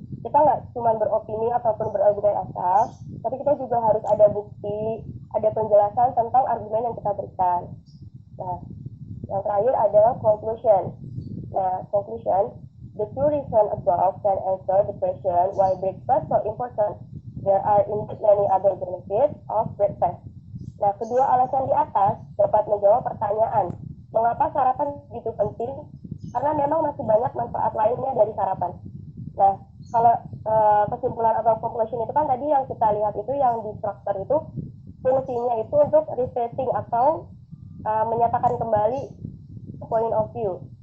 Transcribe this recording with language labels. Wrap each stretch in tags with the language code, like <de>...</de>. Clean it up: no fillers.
<id>Kita nggak cuma beropini ataupun berargumen asal, tapi kita juga harus ada bukti, ada penjelasan tentang argumen yang kita berikan. Nah, yang terakhir adalah conclusion.</id> <en>Nah, conclusion, the two reasons above can answer the question why breakfast so important. There are indeed many other benefits of breakfast.</en> <id>Nah, kedua alasan di atas dapat menjawab pertanyaan, mengapa sarapan begitu penting? Karena memang masih banyak manfaat lainnya dari sarapan. Nah, kalau kesimpulan atau conclusion itu kan tadi yang kita lihat itu yang di struktur itu fungsinya itu untuk restating atau menyatakan kembali point of view.</id>